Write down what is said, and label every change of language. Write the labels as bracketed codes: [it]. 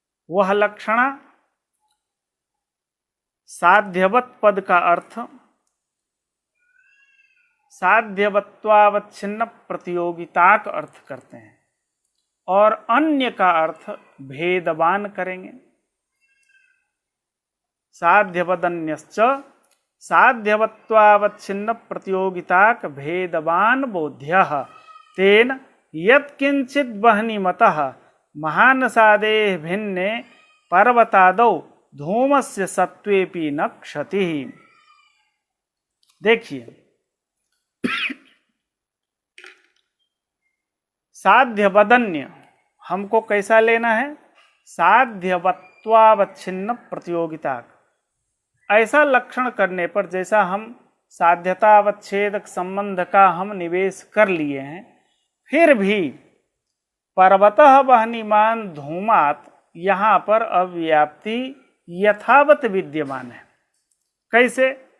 [hi] वह लक्षणा साध्यवत पद का अर्थ साध्यवत्वावच्छिन्न प्रतियोगिता का अर्थ करते हैं और अन्य का अर्थ भेदवान करेंगे। [sa] साध्यवदन्यश्च साध्यवत्वावच्छिन्न प्रतियोगिताक भेदवान बोध्यः तेन यत्किंचित् वह्निमतः महानसादेः भिन्ने पर्वतादौ धूमस्य सत्वेपि न क्षतिः। [hi] देखिए, साध्यवदन्य हमको कैसा लेना है? साध्यवत्वावच्छिन्न प्रतियोगिता। ऐसा लक्षण करने पर, जैसा हम साध्यतावच्छेदक संबंध का हम निवेश कर लिए हैं, फिर भी [sa] पर्वतः वह्निमान धूमात [hi] यहाँ पर अव्याप्ति यथावत विद्यमान है। कैसे?